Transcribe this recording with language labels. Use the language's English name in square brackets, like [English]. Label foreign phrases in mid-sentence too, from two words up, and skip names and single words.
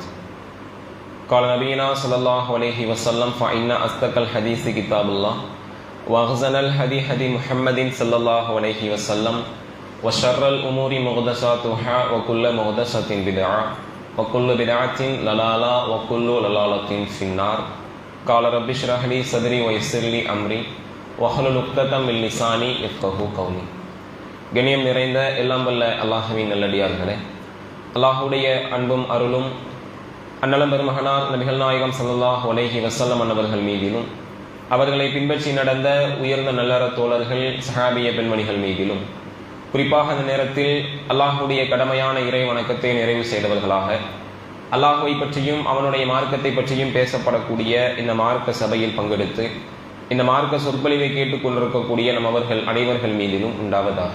[Arabic] قال نبينا صلى الله عليه وسلم فإن أصدق الحديث كتاب الله وأحسن الهدي هدي محمد صلى الله عليه وسلم وشر الأمور محدثاتها وكل محدثة بدعة وكل بدعة ضلالة وكل ضلالة في النار. قال رب اشرح لي صدري ويسر لي أمري واحلل عقدة من لساني يفقهوا قولي. [Tamil] கண்ணியம் நிறைந்த எல்லாம் வல்ல அல்லாஹ்வின் நல்லடியார்களே, அல்லாஹ்வுடைய அன்பும் அருளும் அன்னலம் பெருமகனார் நபிகள் நாயகம் [Arabic] صلى الله عليه وسلم [Tamil] அன்னவர்கள் மீதிலும் அவர்களை பின்பற்றி நடந்த உயர்ந்த நல்லற தோழர்கள் சஹாபிய பெண்மணிகள் மீதிலும் குறிப்பாக அந்த நேரத்தில் அல்லாஹ்வுடைய கடமையான இறை வணக்கத்தை நிறைவு செய்தவர்களாக அல்லாஹ்வை பற்றியும் அவனுடைய மார்க்கத்தை பற்றியும் பேசப்படக்கூடிய இந்த மார்க்க சபையில் பங்கெடுத்து இந்த மார்க்க சொற்பொழிவை கேட்டுக்கொண்டிருக்கக்கூடிய நம் அவர்கள் அனைவர்கள் மீதிலும் உண்டாவதாக.